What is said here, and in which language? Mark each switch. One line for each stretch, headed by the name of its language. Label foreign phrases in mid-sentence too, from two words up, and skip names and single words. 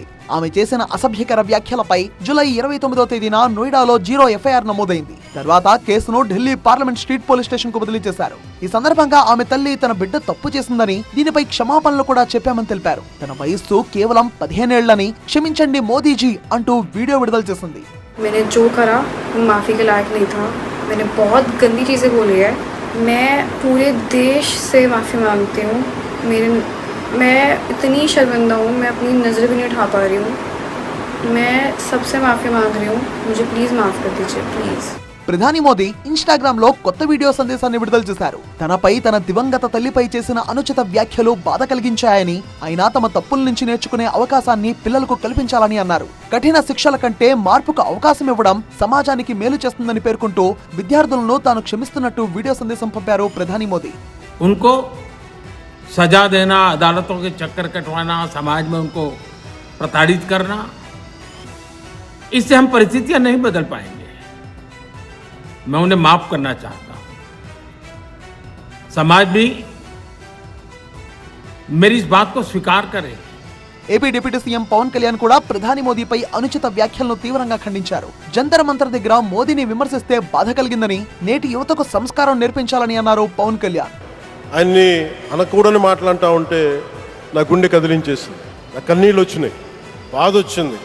Telugu: ఆమె చేసిన అసభ్యకర వ్యాఖ్యలపై జూలై 29వ తేదీన నోయిడాలో 0 ఎఫ్ఐఆర్ నమోదైంది. తర్వాత కేసును ఢిల్లీ పార్లమెంట్ స్ట్రీట్ పోలీస్ స్టేషన్ కు బదిలీ చేశారు. ఈ సందర్భంగా ఆమె తల్లి తన బిడ్డ తప్పు చేసిందని, దీనిపై క్షమాపణలు కూడా చెప్పామని తెలిపారు. తన వయస్సు కేవలం 15 ఏళ్లని, క్షమించండి మోదీజీ అంటూ వీడియో విడుదల చేసింది.
Hindi: मैंने जो करा वो माफ़ी के लायक नहीं था. मैंने बहुत गंदी चीज़ें बोली है. मैं पूरे देश से माफ़ी मांगती हूँ. मैं इतनी शर्मिंदा हूँ, मैं अपनी नज़र भी नहीं उठा पा रही हूँ. मैं सबसे माफ़ी मांग रही हूँ. मुझे प्लीज़ माफ़ कर दीजिए, प्लीज़.
Telugu: ప్రధాని మోదీ ఇన్స్టాగ్రామ్ లో కొత్త వీడియో సందేశాన్ని విడుదల చేశారు. తనపై తన దివంగత తల్లిపై చేసిన అనుచిత వ్యాఖ్యలు బాధ కలిగించాయని, అయినా తమ తప్పుల నుంచి నేర్చుకునే అవకాశాన్ని పిల్లలకు కల్పించాలని అన్నారు. కఠిన శిక్షల కంటే మార్పుకు అవకాశం ఇవ్వడం సమాజానికి మేలు చేస్తుందని పేర్కొంటూ విద్యార్థులను తాను క్షమిస్తున్నట్టు వీడియో సందేశం పంపారు ప్రధాని మోదీ.
Hindi: उनको सजा देना, अदालतों के चक्कर कटवाना, समाज में उनको प्रताड़ित करना, इससे हम परिस्थितियां नहीं बदल पाएंगे. मैं उन्हें माफ करना चाहता हूं. समाज भी मेरी इस बात को स्वीकार करे.
Telugu: ఏపీ డిప్యూటీ సీఎం పవన్ కళ్యాణ్ కూడా ప్రధాని మోదీపై అనుచిత వ్యాఖ్యలను తీవ్రంగా ఖండించారు. జంతర్ మంతర్ దగ్గర మోదీని విమర్శిస్తే బాధ కలిగిందని, నేటి యువతకు సంస్కారం నేర్పించాలని అన్నారు పవన్ కళ్యాణ్. ఆయన్ని అనకూడని మాటలంటా ఉంటే నా గుండె కదిలించేసింది, నా కన్నీళ్ళు వచ్చినాయి, బాధ వచ్చింది.